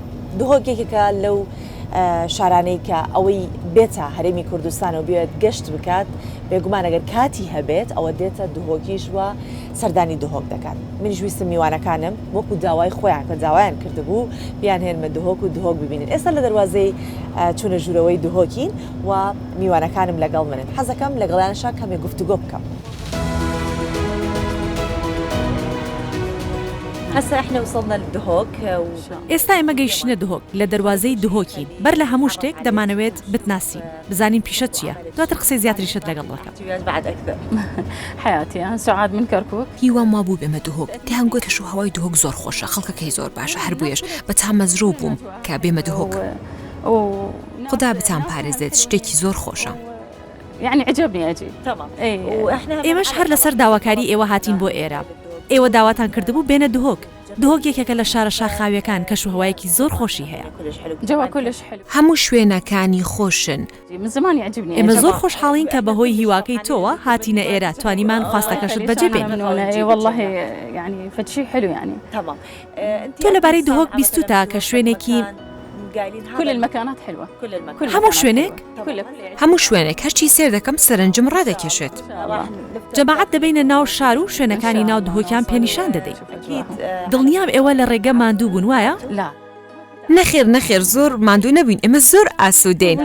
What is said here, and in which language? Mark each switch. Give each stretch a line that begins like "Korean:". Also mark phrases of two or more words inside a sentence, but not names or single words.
Central Kurdish: دهۆکێکێکە لەو شارانەی کە ئەوەی بێتە هەرێمی کوردستان و بێت گەشت بکات، بێگومان ئەگەر کاتی هەبێت ئەوە دێتە دهۆکیش و سەردانی دهۆک دەکات. منیش ویستم میوانەکانم وەکو داوای خۆیان کە داوایان کردبوو بیان هێنمە دهۆک و دهۆک ببینن. ئێستا لە دەواازەی چوونە ژوورەوەی دهۆکین و میوانەکانم لەگەڵ منن. حەزەکەم لەگەڵیانشا کەمێک گفتوگۆ بکەم.
Arabic: هسه احنا وصلنا للدهوك
Central Kurdish: ئێستا ئێمە گەیشتینە دهۆک، لە دەواازەی دهۆکین. بەر لە هەموو شتێک دەمانەوێت بتناسین، بزانین پیشە چییە، دواتر قسەی زیاتریشت لەگەڵ دەکەم.
Arabic: بعد أكثر حياتي أنا سعاد من كركوك.
Central Kurdish: هیوام وا بوو بێمە دهۆک. دەیانگوت کەش و هەوای دهۆک زۆر خۆشە، خەڵکەکەی زۆر باشە، هەر بوویش بە تا مەزرۆ بووم کە بێمە دهۆک. خدا بتان پارێزێت، شتێکی زۆر خۆشە.
Arabic: يعني عجبني أجي. تمام.
Central Kurdish: ئێمەش هەر لەسەر داواکاری ئێوە هاتین بۆ ئێرە. ئێوە داواتان کردبوو بێنە دهۆک. دهۆک یەکێکە لە شارە شاخاویەکان کەش و هەوایەکی زۆر خۆشی هەیە.
Arabic: جوا كلش حلو.
Central Kurdish: هەموو شوێنەکانی خۆشن.
Arabic: من زمان يعجبني.
Central Kurdish: ئێمە زۆر خۆشحاڵین کە بەهۆی هیواکەی تۆوە هاتینە ئێرە، توانیمان خواستەکەشت بەجێ بێنین.
Arabic: والله يعني فشي حلو يعني. تمام.
Central Kurdish: تۆ لەبارەی دهۆک بیستوتە کە شوێنێکی
Arabic: كل المكانات حلوة.
Central Kurdish: هەموو شوێنێک؟ هەموو شوێنێک هەرچی سێر دەکەم سەرنجم ڕادەکێشێت. جەماعەت دەبینە ناو شار و شوێنەکانی ناو دهۆکیان پێنیشان دەدەیت. دڵنیام ئێوە لە ڕێگە ماندوو بوون وایە؟
Arabic: لا.
Central Kurdish: نەخێر زۆر ماندوو نەبووین، ئێمە زۆر ئاسوودەین.